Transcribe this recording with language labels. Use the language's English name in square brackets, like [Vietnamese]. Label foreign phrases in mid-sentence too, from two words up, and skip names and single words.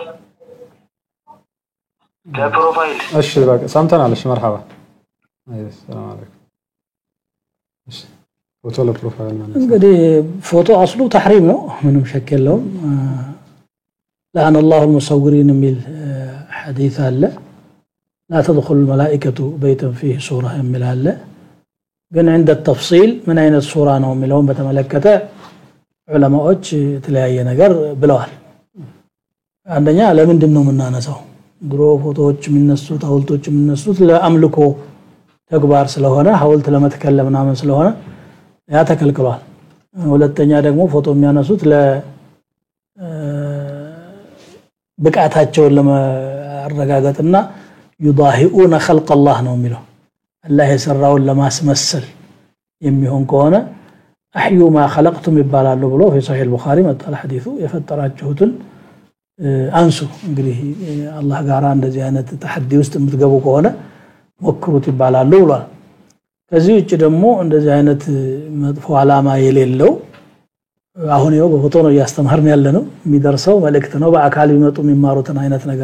[Amharic] ለፕሮፋይል እሺ በቃ ሰምተናል እሺ መርሐባ ሰላም አለይኩም እሺ ፎቶ ለፕሮፋይል ማለት እንግዲህ [Arabic] صورة أصله تحريم [Amharic] ነው ምንም ሸክ የለውም [Arabic] لعن الله المصورين من حديث الله لا تدخل الملائكة بيتا فيه صورة من الله [Amharic] ግን [Arabic] عند التفصيل من أين الصورة [Amharic] ነው የሚለውን በተመለከተ ዑለማዎች የተለያየ ነገር ብለዋል አንደኛ ለምንድን ነው የምናነሳው ድሮ ፎቶዎች የሚነሱት ሐውልቶች የሚነሱት ለአምልኮ ተግባር ስለሆነ ሐውልት ለመትከል ምናምን ስለሆነ ያ ተከልክሏል ሁለተኛ ደግሞ ፎቶ የሚያነሱት ብቃታቸውን ለማረጋገጥና [Arabic] يضاهئون خلق الله [Amharic] ነው የሚለው አላህ የሰራውን ለማስመሰል የሚሆን ከሆነ [Arabic] احيوا ما خلقتم [Amharic] ይባላሉ ብሎ [Arabic] في صحيح البخاري [Amharic] መጣ ሐዲሱ የፈጠራችሁትን አንሱ እንግዲህ አላህ ጋር እንደዚህ አይነት ተሐዲ ውስጥ የምትገቡ ከሆነ ሞክሩት ይባላሉ ብሏል ከዚህ ውጭ ደግሞ እንደዚህ አይነት መጥፎ አላማ የሌለው አሁን ይኸው በፎቶ ነው ያስተማርን ያለነው የሚደርሰው መልእክት ነው በአካል ይመጡ የሚማሩትን አይነት ነገር